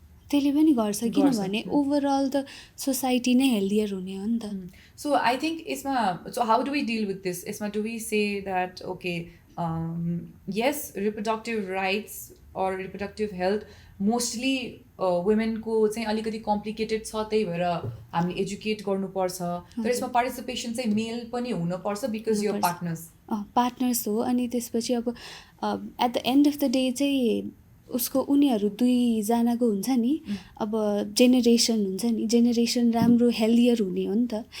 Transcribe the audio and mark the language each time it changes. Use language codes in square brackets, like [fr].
[ne] त्यसले पनि गर्छ किनभने ओभरअल त सोसाइटी नै हेल्दियर हुने हो नि त. [en] So I think यसमा so how do we deal with this? यसमा do we say that okay yes, reproductive rights or reproductive health mostly [ne] वुमेनको चाहिँ अलिकति कम्प्लिकेटेड छ, त्यही भएर हामीले एजुकेट गर्नुपर्छ, तर यसमा पार्टिसिपेसन चाहिँ मेल पनि हुनुपर्छ बिकज यो पार्टनर्स हो। अनि त्यसपछि अब at the and of the day चाहिँ उसको उनीहरू दुईजनाको हुन्छ नि, अब जेनेरेसन हुन्छ नि, जेनेरेसन राम्रो हेल्दियर हुने हो नि त।